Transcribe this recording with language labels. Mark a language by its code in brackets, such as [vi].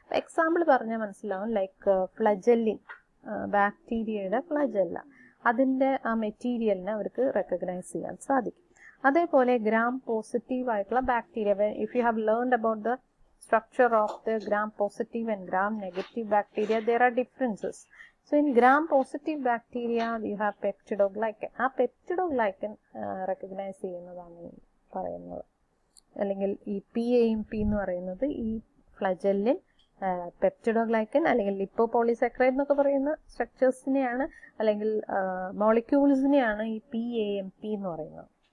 [ml] Example പറഞ്ഞാൽ മനസ്സിലാവും. Like ഫ്ലജല്ലിൻ, ബാക്ടീരിയയുടെ ഫ്ലജല്ല, അതിൻ്റെ ആ മെറ്റീരിയലിനെ അവർക്ക് റെക്കഗ്നൈസ് ചെയ്യാൻ സാധിക്കും. അതേപോലെ ഗ്രാം പോസിറ്റീവ് ആയിട്ടുള്ള bacteria, [en] If you have learned about the structure of the gram positive and gram negative bacteria, there are differences. So in gram positive bacteria you have peptidoglycan. [ml] ആ peptidoglycan recognize ചെയ്യുന്നതാണ് പറയുന്നത്. അല്ലെങ്കിൽ ഈ PAMP എന്ന് പറയുന്നത് ഈ ഫ്ലജല്ലിൻ, peptidoglycan അല്ലെങ്കിൽ ലിപ്പോപോളിസാക്കറൈഡ് എന്നൊക്കെ പറയുന്ന സ്ട്രക്ചേഴ്സിനെയാണ് അല്ലെങ്കിൽ മോളിക്യൂൾസിനെയാണ് ഈ PAMP എന്ന് പറയുന്നത്.